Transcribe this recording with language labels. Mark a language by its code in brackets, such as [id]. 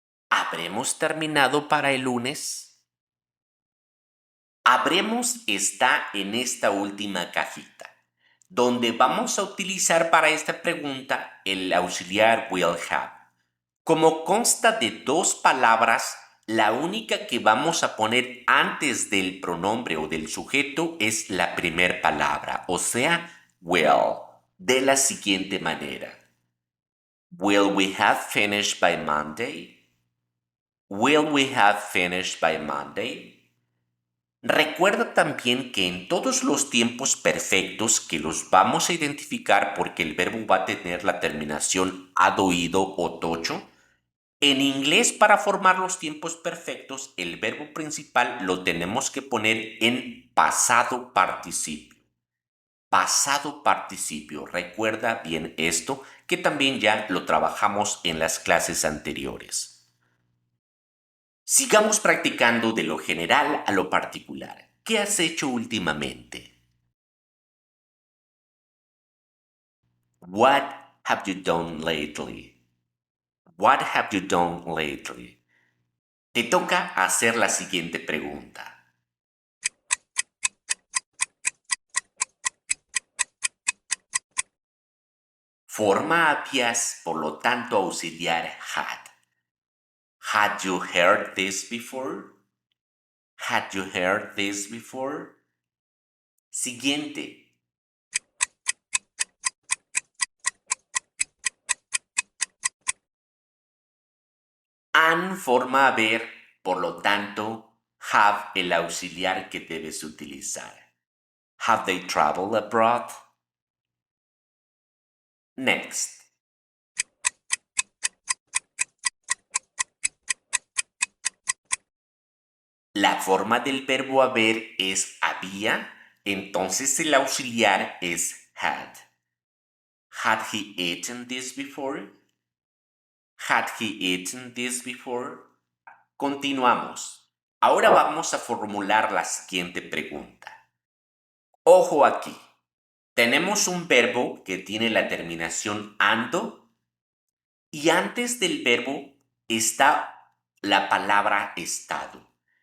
[es] ¿Habremos terminado para el lunes? Habremos está en esta última cajita, donde vamos a utilizar para esta pregunta el auxiliar will have. Como consta de dos palabras, la única que vamos a poner antes del pronombre o del sujeto es la primera palabra, o sea, will, de la siguiente manera. [en] Will we have finished by Monday? Will we have finished by Monday? [es] Recuerda también que en todos los tiempos perfectos que los vamos a identificar porque el verbo va a tener la terminación ad oído o tocho, en inglés para formar los tiempos perfectos el verbo principal lo tenemos que poner en pasado participio. Pasado participio, recuerda bien esto que también ya lo trabajamos en las clases anteriores. Sigamos practicando de lo general a lo particular. ¿Qué has hecho últimamente? [en] What have you done lately? What have you done lately? [es] Te toca hacer la siguiente pregunta. Forma habías, por lo tanto, auxiliar had. [en] Had you heard this before? Had you heard this before? [es] Siguiente. An forma haber, por lo tanto, have el auxiliar que debes utilizar. [en] Have they traveled abroad? Next. [es] La forma del verbo haber es había, entonces el auxiliar es had. [en] Had he eaten this before? Had he eaten this before? [es] Continuamos. Ahora vamos a formular la siguiente pregunta. Ojo aquí. Tenemos un verbo que tiene la terminación ando y antes del verbo está la palabra estado.